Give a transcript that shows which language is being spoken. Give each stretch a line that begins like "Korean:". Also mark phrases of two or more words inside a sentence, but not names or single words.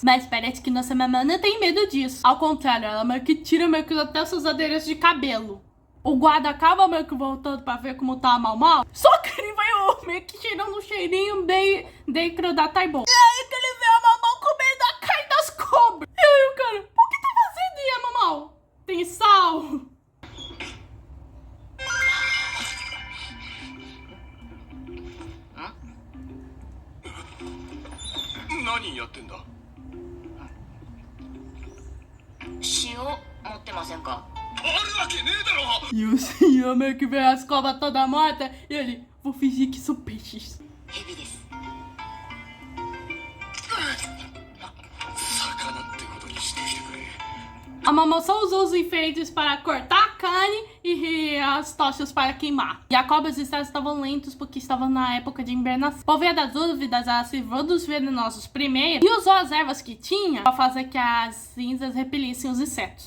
Portuguese: Mas parece que nossa mamãe não tem medo disso. Ao contrário, ela meio que tira meio que até seus adereços de cabelo. O guarda acaba meio que voltando pra ver como tá a Mamau. Só que ele vai meio que tirando um cheirinho bem dentro da Taibou. E aí que ele vê a Mamau comendo a carne das cobras. E aí o cara, por que tá fazendo isso, Mamau? Tem sal.
Japanese: 何やってんだ。塩持ってませんか。あるわけねえだろ。
Portuguese: E o senhor meio que vê as cobras todas mortas. E ele, vou fingir que são peixes.
Japanese: ヘビです。魚ってことにしてきてくれ。
Portuguese: A Mamau só usou os enfeites para cortar a carne e as tochas para queimar. E a cobra e os insetos estavam lentos porque estavam na época de hibernação. Por via das dúvidas, ela se livrou dos venenosos primeiro e usou as ervas que tinha para fazer que as cinzas repelissem os insetos.